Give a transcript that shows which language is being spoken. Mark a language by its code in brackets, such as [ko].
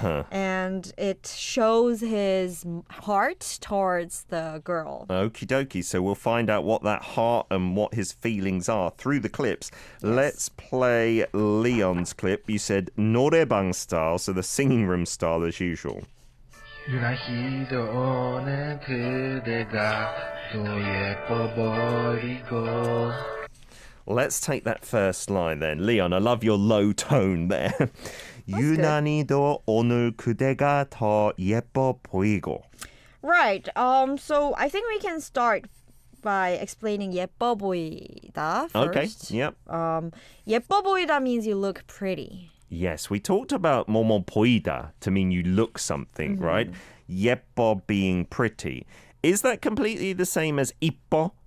[en] And it shows his heart towards the girl. Okie dokie. So we'll find out what that heart and what his feelings are through the clips. Let's play Leon's clip. You said 노래방 style, so the singing room style as usual. [ko] 유난히도 오는 그대가 또 예뻐 보이고. [en] Let's take that first line then. Leon, I love your low tone there. [ko] 유난히도 오늘 그대가 더 예뻐 보이고. [en] Right. So I think we can start by explaining 예뻐 보이다 first. Okay, yep. 예뻐 보이다 means you look pretty. Yes, we talked about 뭐뭐 보이다 to mean you look something, right? 예뻐 being pretty. Is that completely the same as 이뻐?